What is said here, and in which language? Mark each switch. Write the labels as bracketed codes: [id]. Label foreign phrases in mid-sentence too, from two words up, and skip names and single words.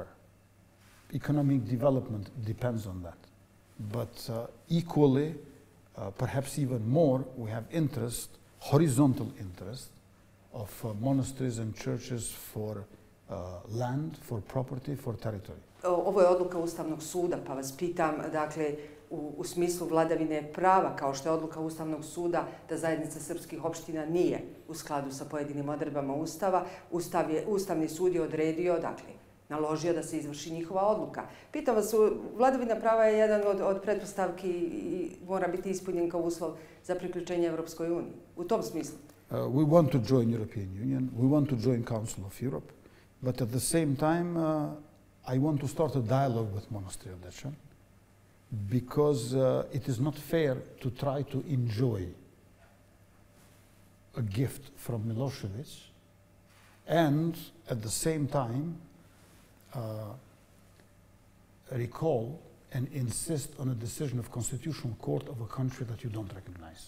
[en] Economic development depends on that. But equally, perhaps even more, we have interest, horizontal interest, of monasteries and churches for land, for property, for territory. [sr] Ovo je odluka Ustavnog suda, pa vas pitam, dakle, u smislu vladavine prava, kao što je odluka Ustavnog suda da zajednica srpskih opština nije u skladu sa pojedinim odredbama Ustava, Ustavni sud je odredio, dakle, naložio da se izvrši njihova odluka. Pitam vas, vladavina prava je jedan od pretpostavki i mora biti ispunjen kao uslov za priključenje Evropskoj uniji. U tom smislu. [en] We want to join European Union, we want to join Council of Europe, but at the same time, I want to start a dialogue with Monastery of Dečan, because it is not fair to try to enjoy a gift from Milošević and at the same time recall and insist on a decision of Constitutional Court of a country that you don't recognize.